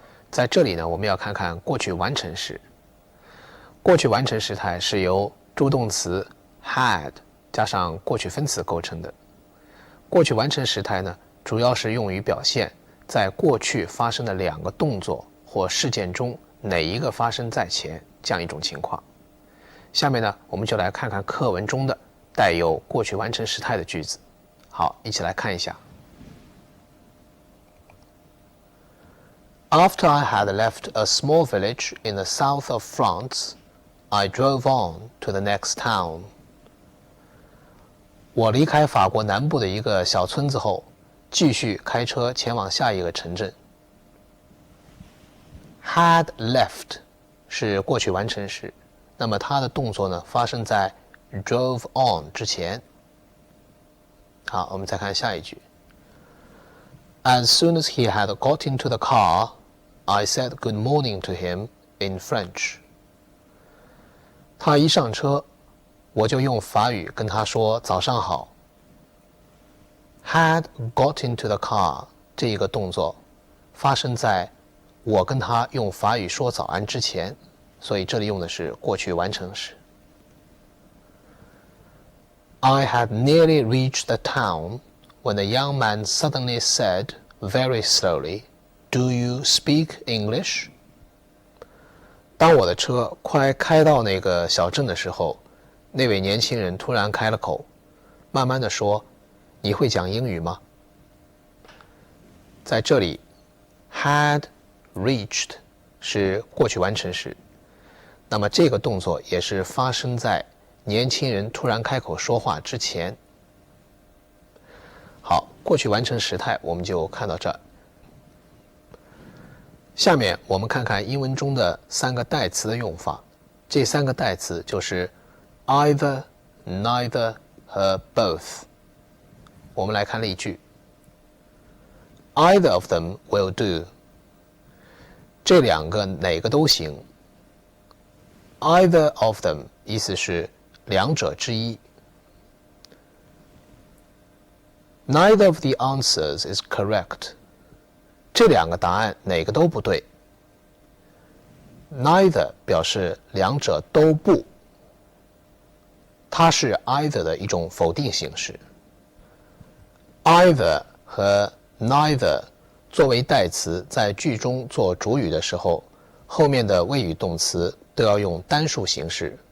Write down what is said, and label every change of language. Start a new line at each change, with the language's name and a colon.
Chinese: 在这里呢，我们要看看过去完成时。过去完成时态是由助动词 had 加上过去分词构成的。过去完成时态呢，主要是用于表现在过去发生的两个动作或事件中哪一个发生在前这样一种情况。下面呢，我们就来看看课文中的带有过去完成时态的句子。好，一起来看一下。
English: After I had left a small village in the south of France, I drove on to the next town.
Chinese: 我离开法国南部的一个小村子后，继续开车前往下一个城镇。 Had left 是过去完成时，那么它的动作呢发生在 drove on 之前。好，我们再看下一句。
English: As soon as he had got into the car, I said good morning to him in French.
Chinese: 他一上车，我就用法语跟他说早上好。
English: Had got into the car
Chinese: 这一个动作发生在我跟他用法语说早安之前，所以这里用的是过去完成时。
English: I had nearly reached the town when the young man suddenly said very slowly, Do you speak English?
Chinese: 当我的车快开到那个小镇的时候，那位年轻人突然开了口，慢慢地说，你会讲英语吗？在这里 had reached 是过去完成时，那么这个动作也是发生在年轻人突然开口说话之前。好，过去完成时态我们就看到这儿。下面我们看看英文中的三个代词的用法，这三个代词就是 either, neither 和 both。我们来看例句。
English: Either of them will do.
Chinese: 这两个哪个都行。
English: Either of them
Chinese: 意思是两者之一。
English: Neither of the answers is correct.
Chinese: 这两个答案哪个都不对。Neither 表示两者都不，它是 either 的一种否定形式。 either 和 neither 作为代词在句中做主语的时候，后面的谓语动词都要用单数形式。